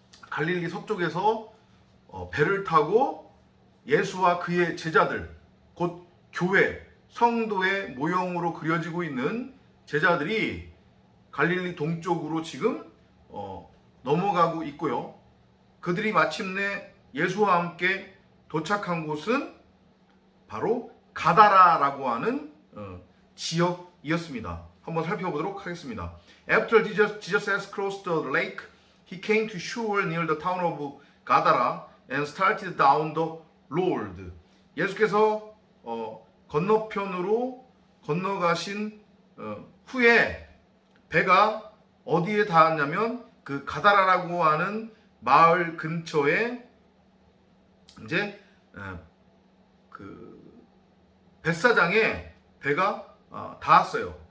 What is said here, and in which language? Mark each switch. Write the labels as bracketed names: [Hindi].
[Korean] 갈릴리 서쪽에서 배를 타고 예수와 그의 제자들, 곧 교회, 성도의 모형으로 그려지고 있는 제자들이 갈릴리 동쪽으로 지금 넘어가고 있고요. 그들이 마침내 예수와 함께 도착한 곳은 바로 가다라라고 하는 지역이었습니다. 한번 살펴보도록 하겠습니다. [English] After Jesus has crossed the lake, he came to shore near the town of Gadara and started down the road. [Korean] 예수께서 건너편으로 건너가신 후에 배가 어디에 닿았냐면 그 가다라라고 하는 마을 근처에 이제 그 벳사장에 배가 닿았어요.